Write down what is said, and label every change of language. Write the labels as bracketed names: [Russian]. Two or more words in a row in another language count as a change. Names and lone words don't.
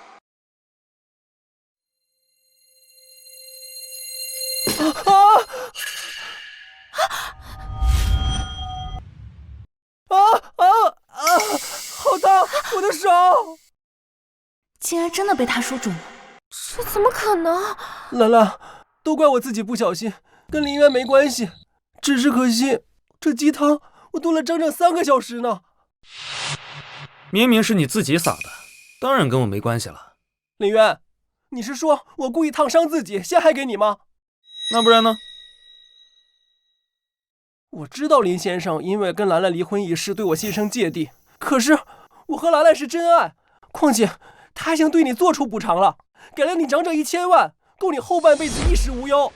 [Chinese] 好疼，我的手！竟然真的被他说中了，这怎么可能？兰兰，都怪我自己不小心，跟林渊没關係，只是可惜這雞湯我燉了整整3個小時呢。明明是你自己撒的，當然跟我沒關係了。林淵，你是說我故意燙傷自己，陷害給你嗎？那不然呢？我知道林先生因為跟蘭蘭離婚一事對我心生芥蒂，可是我和蘭蘭是真愛，況且他已經對你做出補償了，給了你整整1000萬，夠你後半輩子衣食無憂。